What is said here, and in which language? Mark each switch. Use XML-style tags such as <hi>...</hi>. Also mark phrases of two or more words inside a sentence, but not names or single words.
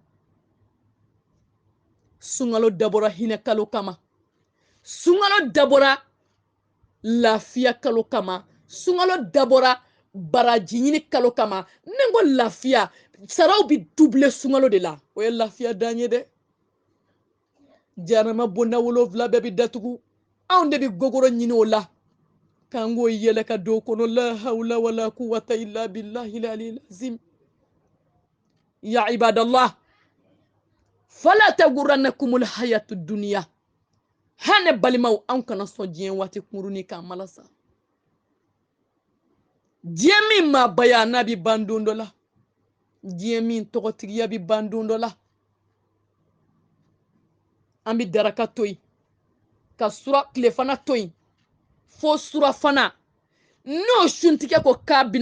<bm>sunkalo dabɔra hinɛ kalo kama sunkalo dabɔra lafiya kalo kama sunkalo dabɔra baraji ɲini kalo kama ne ko lafiya saraw bi double sunkalo de la o ye lafiya dan ye dɛ jahanama bonda 7 bɛɛ bi datugu anw de bi gogoro ɲini o la k'an k'o yɛlɛ ka don kɔnɔ</bm> <ar>لا حول ولا قوة إلا بالله العلي العظيم يا عباد الله فلا تغرنكم الحياة الدنيا</ar> <bm>hane balimaw an kana sɔn diɲɛ waati kunkurunin k'an malasa diɲɛ min maa baya n'a bi ban don dɔ la diɲɛ min tɔgɔtigiya bi ban don dɔ la an bi daraka to yen ka sura tilefana to yen fo surafana n'o suntigɛ ko k'a bɛna</bm>